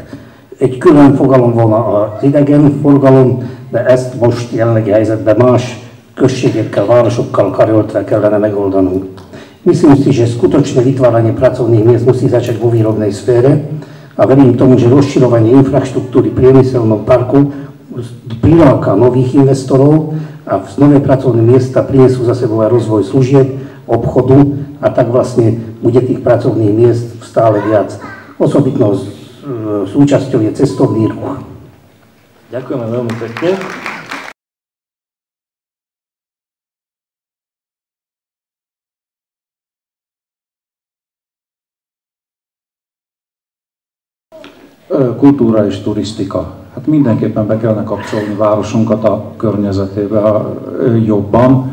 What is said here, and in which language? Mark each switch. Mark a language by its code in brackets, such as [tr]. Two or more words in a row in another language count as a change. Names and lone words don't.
[hu] Egy külön fogalom volna az idegenforgalom, de ezt most jelenlegi helyzetben más községekkel, városokkal karöltve kellene megoldanunk. [sk] Myslím si, že skutočné vytváranie pracovných miest musí začať vo výrobnej sfére a verím tomu, že rozširovanie infraštruktúry priemyselného parku priláka nových investorov a nové pracovné miesta prinesú za sebou aj rozvoj služieb, obchodu a tak vlastne bude tých pracovných miest stále viac. Osobitnou súčasťou je cestovný ruch. Ďakujeme veľmi pekne. [hu] Kultúra és turisztika. Hát mindenképpen be kellene kapcsolni városunkat a környezetébe jobban.